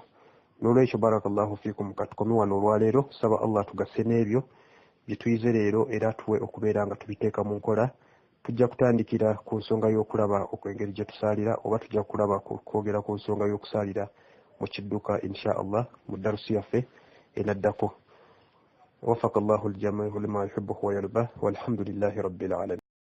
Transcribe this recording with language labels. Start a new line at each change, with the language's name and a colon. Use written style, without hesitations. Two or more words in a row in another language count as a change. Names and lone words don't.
Ganda: N'olwekyo
Arabic: بارك الله فيكم,
Ganda: katukomi wano olwaleero. Saba Allah tugase n'ebyo bye tuyize leero era tuwe okubeera nga tubiteeka mu nkola. Tujja kutandikira ku nsonga y'okulaba okwengeri gye tusaalira, oba tujja kulaba kwogera ku nsonga y'okusaalira mu kidduka
Arabic: إن شاء الله
Ganda: mu darusi yaffe enaddako.
Arabic: وفق الله الجميع لما يحب ويرضى, والحمد لله رب العالمين.